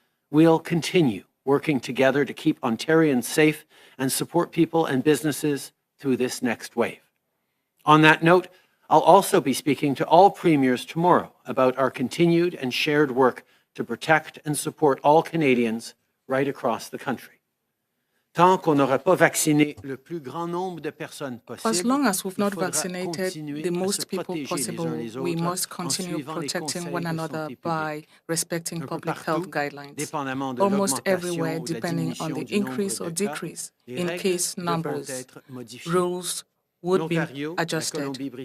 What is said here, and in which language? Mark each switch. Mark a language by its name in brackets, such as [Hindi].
[English] We'll continue working together to keep Ontarians safe and support people and businesses through this next wave. On that note, I'll also be speaking to all premiers tomorrow about our continued and shared work to protect and support all Canadians right across the country. [French] Tant qu'on n'aura pas vacciné le plus grand nombre de personnes possible, [English] as long as we've not vaccinated the most people possible, we must continue protecting one another by respecting public health guidelines. Almost everywhere, depending on the increase or decrease in case numbers, rules would be adjusted.